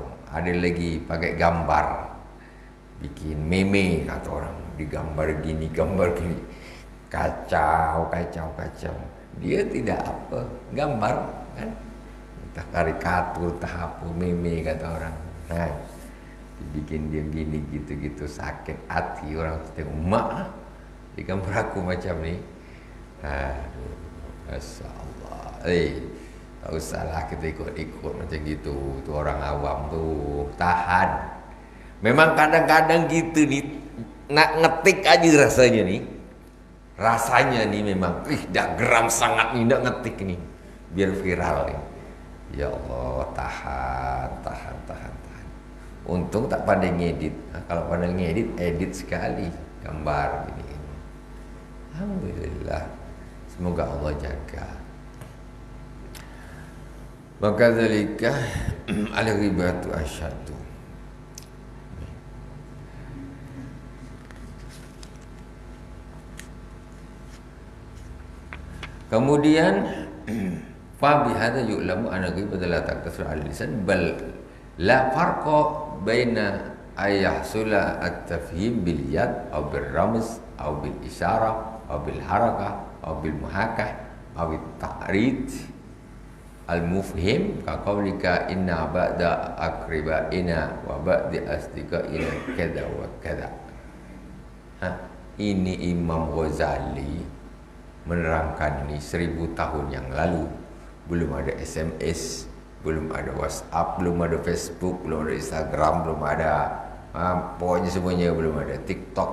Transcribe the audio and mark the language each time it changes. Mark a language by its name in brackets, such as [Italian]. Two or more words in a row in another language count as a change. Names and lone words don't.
[Indonesian] Ada lagi pakai gambar, bikin meme kata orang, digambar gini, gambar gini, kacau. Dia tidak apa, gambar kan, entah karikatur, entah apa, meme kata orang. Dibikin dia gini, gitu, sakit hati orang tengok. Mak, di gambar aku macam ni. Aduh, [Arabic] ما شاء الله. [Indonesian] Tak usahlah kita ikut-ikut macam gitu. Tu orang awam tu, tahan. Memang kadang-kadang gitu ni, nak ngetik aja rasanya ni. Rasanya ni memang, dah geram sangat ni nak ngetik ni, biar viral ni. [Arabic] يا الله, [Indonesian] tahan. Untung tak pandai ngedit. Kalau pandai ngedit, edit sekali gambar gini. Alhamdulillah. Semoga Allah jaga. [Arabic] Maka ذلك الغيبة أشد. Kemudian فبهذا يعلم أن غيبة لا تقتصر اللسان بل لا فرق بين أن يحصل التفهيم باليد أو بالرمز أو بالإشارة أو بالحركة أو بالمحاكاة أو بالتعريض المفهم كقولك إن بعض أقاربنا وبعض أصدقائنا كذا وكذا. [Indonesian] Ini Imam Ghazali menerangkan ini 1000 tahun yang lalu. Belum ada SMS, belum ada WhatsApp, belum ada Facebook, belum ada Instagram, belum ada pokoknya semuanya belum ada.